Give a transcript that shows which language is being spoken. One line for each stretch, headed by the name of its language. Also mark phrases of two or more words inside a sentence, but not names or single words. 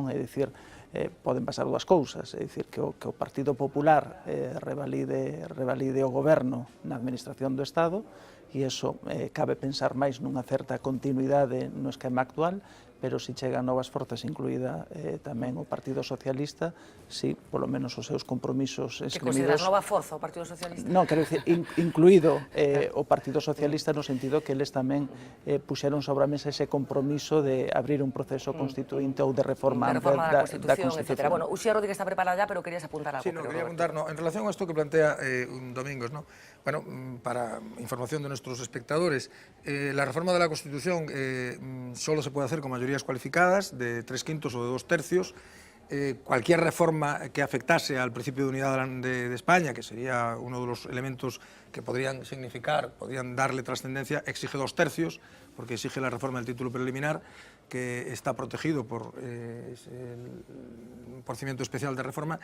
Galician: É dicir, poden pasar dúas cousas, é dicir, que o Partido Popular revalide o goberno na administración do Estado, e iso cabe pensar máis nunha certa continuidade no esquema actual, pero se chegan novas forzas, incluída tamén o Partido Socialista, si polo menos os seus compromisos esgrimidos... Que consideras nova forza o Partido Socialista? Non, quero dicir, incluído o Partido Socialista no sentido que eles tamén puxeron sobre a mesa ese compromiso de abrir un proceso constituinte ou de reforma da Constitución, etc. Bueno, Uxía Rodríguez está preparada ya, pero querías apuntar algo.
Spanish: Sí, no, quería apuntar, en relación a esto que plantea Domingos, ¿no? Bueno, para información de nuestros espectadores, la reforma de la Constitución solo se puede hacer con mayorías cualificadas de 3/5 o de 2/3. Cualquier reforma que afectase al principio de unidad de España, que sería uno de los elementos que podrían darle trascendencia, exige 2/3, porque exige la reforma del título preliminar, que está protegido por el procedimiento especial de reforma.